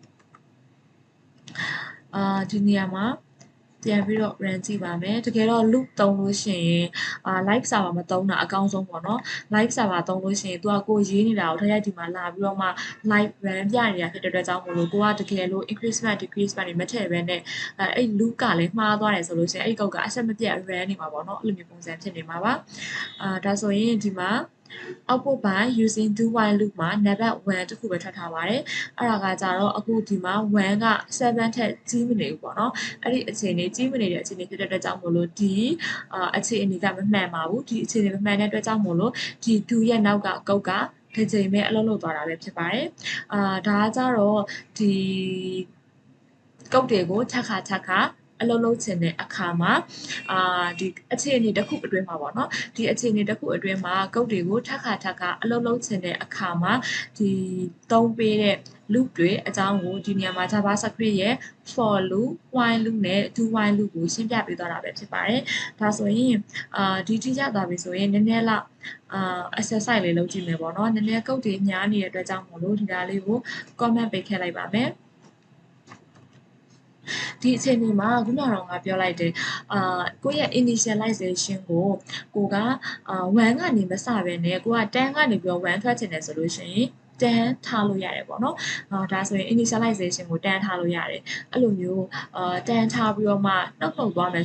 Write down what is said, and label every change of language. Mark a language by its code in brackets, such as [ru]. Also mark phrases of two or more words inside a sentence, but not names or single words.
[my] ဒီနေရာမှာပြန်ပြီးတော့ run ကြည့်ပါမယ်တကယ်တော့ loop သုံးလို့ရှိရင် [en] live server [my] မသုံးတာအကောင်းဆုံးပေါ့နော် [en] live server [my] သုံးလို့ရှိရင်သူကကိုရေးနေတာကိုထိုက်ဒီမှာလာပြီးတော့မှ [en] live run [my] ပြနေတာဖြစ်တဲ့အတွက်ကြောင့်မို့လို့ကိုကတကယ်လို့ [en] increment decreasement [my] တွေမထည့်ဘဲနဲ့အဲ့ loop ကလည်းမှား သွားတယ်ဆိုလို့ရှိရင်အဲ့ကုတ်ကအဆက်မပြတ် run နေမှာပေါ့နော်အဲ့လိုမျိုးပုံစံဖြစ်နေမှာပါဒါဆိုရင်ဒီမှာ [en] output by using do while loop [my] မှာ number 1တခုပဲထွက်ထားပါတယ်အဲ့ဒါကကြတော့အခုဒီမှာ1က7ထက်ကြီးမနေဘူး ပေါ့နော်အဲ့ဒီအခြေအနေကြီးမနေတဲ့အခြေအနေဖြစ်တဲ့အတွက်ကြောင့်မို့လို့ဒီအခြေအနေကမမှန်ပါဘူးဒီအခြေအနေမမှန်တဲ့အတွက်ကြောင့်မို့လို့ဒီ do ရဲ့နောက်ကကုတ်ကတစ်ချိန်ပဲအလုပ် လုပ်သွားတာပဲဖြစ်ပါတယ်ဒါကကြတော့ဒီကုတ်တွေကိုချက်ခါအလုံးလုံးချင်တဲ့အခါမှာဒီအခြေအနေတစ်ခုအတွင်း မှာပေါ့နော်ဒီအခြေအနေတစ်ခုအတွင်းမှာကုတ်တွေကိုထပ်ခါအလုံးလုံးချင်တဲ့အခါမှာဒီသုံးပေးတဲ့ loop တွေအကြောင်းကိုဒီနေရာမှာ JavaScript ရဲ့ [en] for loop while loop [my] နဲ့ [en] do while loop [my] ကိုရှင်းပြပေးသွားတာပဲဖြစ်ပါတယ်ဒါဆိုရင်ဒီတိကျသွားပြီဆိုရင်နည်းနည်းလောက်exercise လေးလုပ်ကြည့်မယ်ပေါ့နော်နည်းနည်းကုတ်တွေညားနေတဲ့အတွက်ကြောင့်မို့လို့ဒီဒါလေးကို comment ပေးခဲ့လိုက်ပါမယ် ဒီအခြေအနေမှာခုနကတော့ငါပြောလိုက်တယ်ကိုယ့်ရဲ့ initialization ကိုက1ကနေမစဘဲနဲ့ကိုက10ကနေပြီးတော့1ထွက်ချင်တယ်ဆိုလို့ရှိရင်10ထားလို့ရတယ်ပေါ့နော်ဒါဆိုရင် initialization ကို10ထားလို့ရတယ်အဲ့လိုမျိုး10ထားပြီးတော့မှနှုတ်ထုတ်သွားမယ်